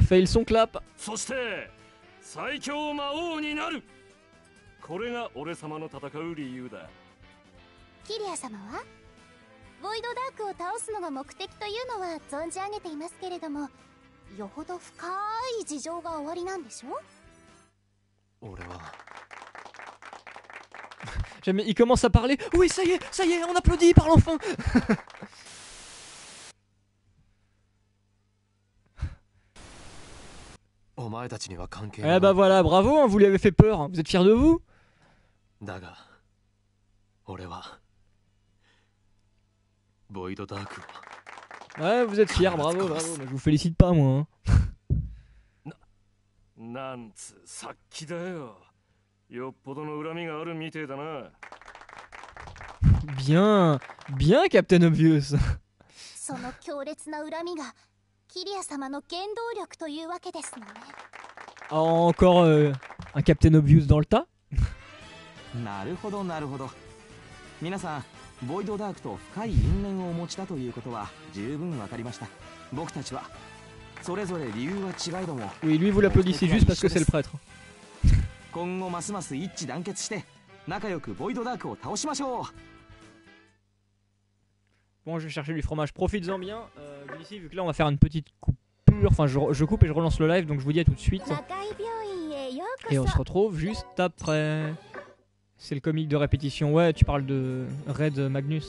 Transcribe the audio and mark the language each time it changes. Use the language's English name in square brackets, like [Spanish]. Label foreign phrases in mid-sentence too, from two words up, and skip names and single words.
[French] Il y en a un qui a failli son clap. [Japanese] そして最強魔王になる。これが俺様の戦う理由だ。キリア様はボイドダークを倒すのが目的というのは存じ上げていますけれども、よほど深い事情がおありなんでしょ？俺は。 [French] Jamais, il commence à parler. Oui, ça y est, on applaudit, il parle enfin. Eh bah voilà, bravo, hein, vous lui avez fait peur, hein. Vous êtes fiers de vous? Ouais, vous êtes fiers, bravo, bravo, mais je vous félicite pas moi. Hein. [Japanese] なんつさっきだよ。よっぽどの恨みがあるみてえだな。 [French] Bien, bien, [English] Captain Obvious. [Japanese] その強烈な恨みがキリア様の原動力というわけですのね。 [French] Encore un [English] Captain Obvious [French] dans le tas. [Japanese] なるほどなるほど。皆さん、ボイドダークと深い因縁をお持ちだということは十分わかりました。僕たちはそれぞれ理由は違いども。 [French] Oui, lui vous l'applaudissez juste parce que c'est le prêtre. [Japanese] 今後ますます一致団結して仲良くボイドダークを倒しましょう。 [French] Bon, je vais chercher du fromage. Profites-en bien. Ici, vu que là, on va faire une petite coupure. Enfin, je coupe et je relance le live. Donc, je vous dis à tout de suite. Et on se retrouve juste après. C'est le comique de répétition. Ouais, tu parles de Red Magnus.